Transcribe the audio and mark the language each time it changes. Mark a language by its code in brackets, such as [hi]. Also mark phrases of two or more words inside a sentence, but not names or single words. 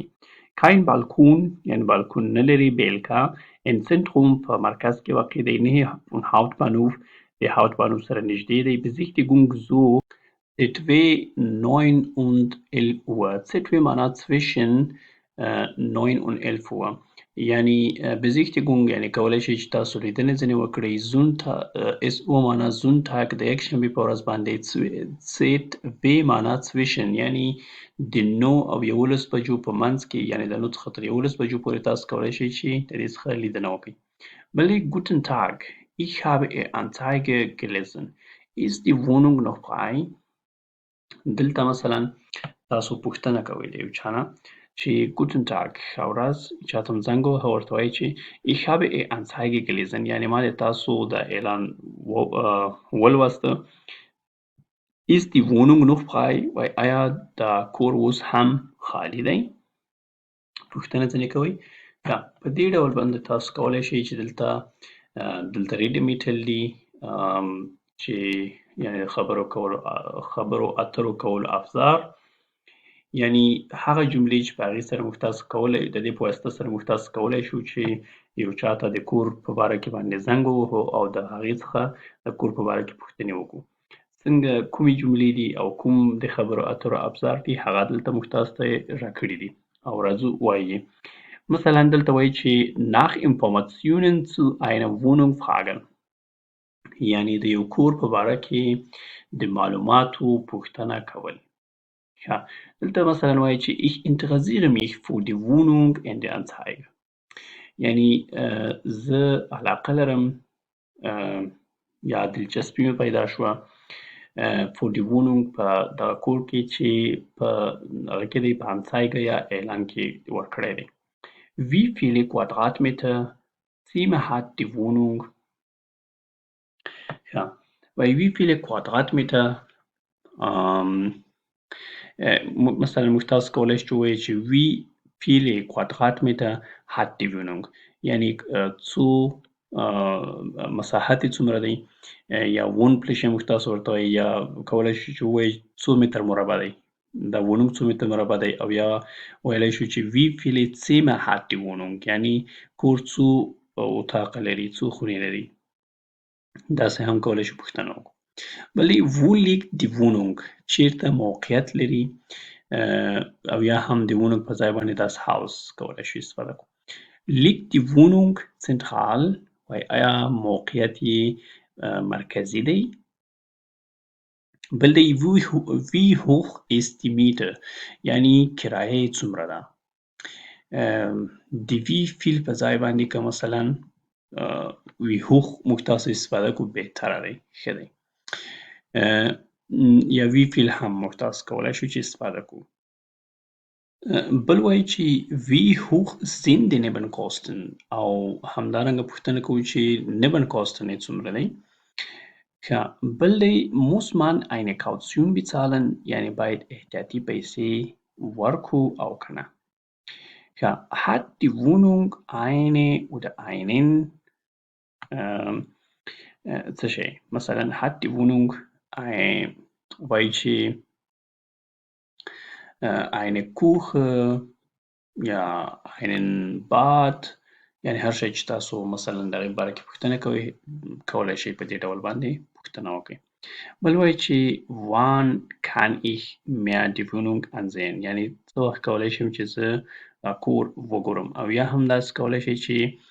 [de] kein Balkon [ps] یعنې بالکون نه لري. بیلکا [de] in Zentrum [ps] په مرکز کې واقع دی. نه [de] von Hauptbahnhof [ps] د Hauptbahnhof سره نږدې دی. [de] Besichtigung so etwa 9 und 11 Uhr etwa معنا zwischen 9 und 11 Uhr یعنی Besichtigung [ps] یعنی کولی شئ چې تاسو لیدنې ځینې وکړئ. SO معنا Sonntag د یکشنبې په ورځ باندې. ZB معنا zwischen یعنی د 9 او 11 بجو په منځ کې یعنی د 9 څخه تر 11 بجو پورې تاسو کولی شئ چې د دې څخه لیدنه وکړئ. [de] بلې Guten Tag Ich habe Anzeige gelesen. Ist die Wohnung noch frei? [ps] دلته مثلا تاسو پوښتنه کوئ د یو چا نه چې [de] Guten Tag [ps] ښه ورځ چاته هم زنګ ووهه ورته وایي چې [de] ich habe Anzeige gelesen [ps] یعنې ما د تاسو د اعلان ولوسته [de] ist die Wohnung noch frei [ps] وایي آیا دا کور اوس هم خالي دی پوښتنه ځینې کوئ په دې ډول باندې تاسو کولی شئ چې دلته ریډیمیټل دي چې یعنې خبرو اترو کولو افزار یعنی هغه جملې چې په هغې سره موږ تاسو کولی د دې په واسطه سره موږ تاسو کولی شو چې یو چا ته د کور په باره کې باندې زنګ ووهو او د هغې څخه د کور په باره کې پوښتنې وکړو څنګه کومې جملې دي او کوم د خبرو اترو افزار دي هغه دلته موږ تاسو ته راکړي دي او راځو وایي مثلا دلته وایي چې [de] nach Informationen zu einer Wohnung fragen [ps] یعنی د یو کور په باره کې د معلوماتو پوښتنه کول دلته مثلا وایي چې [de] ich interessiere mich für die Wohnung in der Anzeige [ps] یعنی زه علاقه لرم یا دلچسپي مې پیدا شوه [de] für die Wohnung [ps] په دغه کور کې چې په هغه کې دی په Anzeige یا اعلان کې ورکړی دی [de] Wie viele Quadratmeter Zimmer hat die Wohnung weil wie viele Quadratmeter [ps] مثلا موږ تاسو کولی شو ووایو چې [de] wie viele Quadratmeter hat die Wohnung [ps] یعنی څو مساحت یې څومره دی یا Wohnfläche موږ تاسو ورته وایو یا کولی شو چې ووایو څو متر مربع دی دا Wohnung څو متر مربع دی او یا ویلی شو چې [de] wie viele Zimmer hat die Wohnung [ps] یعنی کور څو اتاقه لري څو خونې لري داسې هم کولی شو پوښتنه وکړو بلې [de] wo liegt die Wohnung [ps] چیرته موقعیت لري او یا هم د Wohnung په ځای باندې [de] das Haus [ps] کولی شو استفاده کړو [de] liegt die Wohnung zentral [ps] وایي آیا موقعیت یې مرکزي دی بل دی [de] wie hoch ist die Miete [ps] یعنی کرایه یې څومره ده د [de] wie viel [ps] په ځای باندې که مثلا [de] wie hoch [ps] موږ تاسو استفاده کړو بهتره دی ښه دی یا [de] wie viel [ps] هم موږ تاسو کولی شو چې استفاده کړو بل وایي چې [de] wie hoch sind die Nebenkosten [ps] او همدارنګه پوښتنه کوو چې Nebenkosten یې څومره دی بل دی [de] muss man eine Kaution bezahlen [ps] یعنی باید احتیاطي پیسې ورکړو او که نه [de] hat die Wohnung eine oder einen [ps] څه شی مثلا [de] hat die Wohnung [ps] وایي چې [de] eine Küche [ps] یا [de] einen Bad [ps] یعنی هر شی چې تاسو مثلا د هغې باره کې پوښتنه کوئ کولی شئ په دې ډول باندې پوښتنه وکړئ بل وایي چې [de] wann kann ich mir die Wohnung ansehen [ps] یعنی څه وخت کولی شم چې زه کور وګورم او یا هم داسې کولی شئ چې